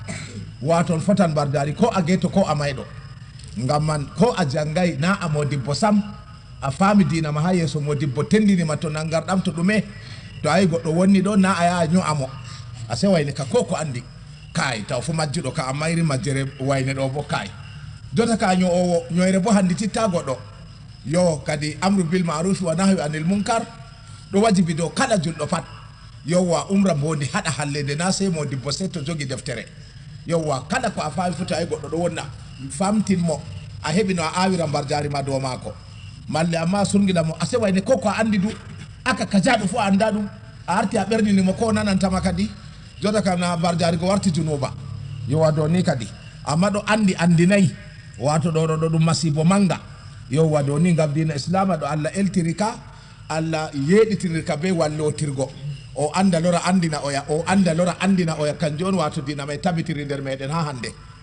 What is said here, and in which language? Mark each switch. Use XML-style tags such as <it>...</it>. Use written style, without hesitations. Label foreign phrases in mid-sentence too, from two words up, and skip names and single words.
<ff>wato fotan mbarjari ko a geto ko a mayɗo ngam man ko a janggay na a modibbo sam a faami dina ma ha yeeso modibbo tendinima to nangarɗam to ɗume to ayi goɗɗo wonni ɗo na a yaha ño'amo a se wayne ka ko andi kay taw fu majjuɗo ka amma iri majjere wayne ɗo bo kay jota ka ño'owo ñoyre bo handi titta goɗɗo yo kadi</ff> <ar>أمر بالمعروف ونهي عن المنكر</ar> <ff>ɗo wajibi dow kala julɗo pat yowa umra mbondi haɗa hallede na sey modibbo sey to jogi deftere yowa kala ko a faami fu tawi goɗɗo ɗo wonna famtinmo a heɓi no a awira mbarjari ma dow maako malle amma surgina mo a se wayne ko a andi du aka kajaɗo fu a anda ɗum a arti a ɓernini ko nanantama kadi jota kam na mbarjari go warti junuba yowa dow ni kadi amma ɗo andinayi wato ɗo ɗum masibo manga yowa dow ni ngam dina islama ɗo Allah eltiri ka Allah yeɗitiri ka be wallotirgo o anda lora andina oya o anda lora andina oya kanjum on wato dina may tabitiri nder meɗen ha hande</ff>